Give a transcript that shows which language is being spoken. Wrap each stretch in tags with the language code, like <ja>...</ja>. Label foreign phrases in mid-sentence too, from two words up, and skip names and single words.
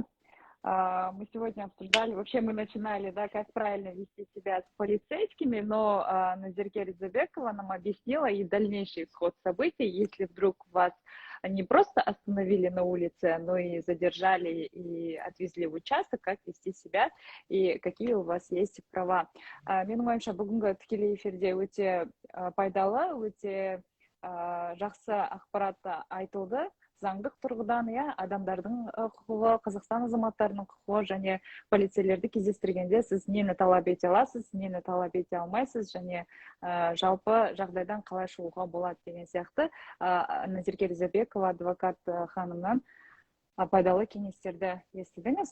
<ru>Мы сегодня обсуждали, вообще мы начинали, да, как правильно вести себя с полицейскими, но Назирке Ризабекова нам объяснила и дальнейший исход событий, если вдруг вас не просто остановили на улице, но и задержали и отвезли в участок, как вести себя и какие у вас есть права.</ru> <kk>Менің ойымша бүгінгі тікелей эфирде өте пайдалы, өте жақсы ақпарат айтылды. Заңдық тұрғыдан, адамдардың құқығы, Қазақстан азаматтарының құқығы және полицейлерді кездестіргенде сіз нені талап ете аласыз, нені талап ете алмайсыз және жалпы жағдайдан қалай шығуға болады деген сияқты Назирке Ризабекова адвокат ханымнан пайдалы кеңестерді естідіңіз.</kk>